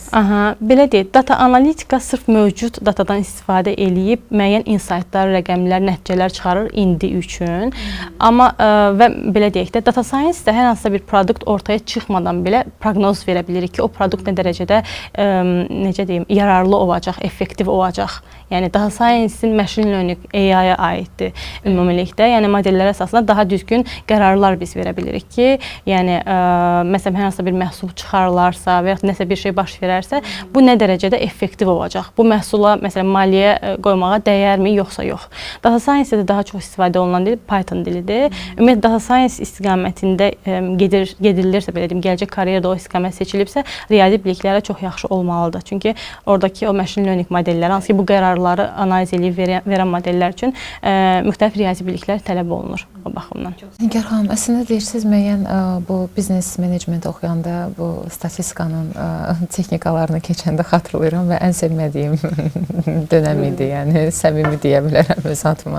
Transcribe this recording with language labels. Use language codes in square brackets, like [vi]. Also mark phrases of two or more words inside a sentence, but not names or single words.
[az] Belə deyək, data analitika sırf mövcud datadan istifadə eləyib müəyyən insightlar, rəqəmlər, nəticələr çıxarır indi üçün. Amma və belə deyək də, [en] data science [az] də hər hansısa bir produkt ortaya çıxmadan belə proqnoz verə bilirik ki, o produkt nə dərəcədə necə deyim, yararlı olacaq, effektiv olacaq. Yəni [en] data science-in machine learning [az] AI-ya aiddir ümumilikdə. Yəni modellər əsasında daha düzgün qərarlar biz verə bilirik ki, yəni məsələn hər hansısa bir məhsul çıxarılarsa və ya nəsə bir şey baş verərsə, bu nə dərəcədə effektiv olacaq? Bu məhsula məsələn maliyyə qoymağa dəyərmi yoxsa yox? [en] Data science-də [az] daha çox istifadə olunan dil Python dilidir. Ümumiyyətlə [en] data science [az] istiqamətində gedilirsə, belə deyim, gələcək karyerada o istiqamət seçilibsə, riyazi biliklərə çox yaxşı olmalıdır. Çünki oradakı o [en] machine learning [az] modelləri, hansı ki bu qərarları analiz edib verən modellər üçün müxtəlif riyazi biliklər tələb olunur. o baxımdan. Nigar xanım, əslində deyirsiniz müəyyən bu biznes menecment oxuyanda bu statistikanın texnikalarını keçəndə xatırlayıram və ən sevmədiyim dönəm idi, yəni səmimi deyə bilərəm öz adıma.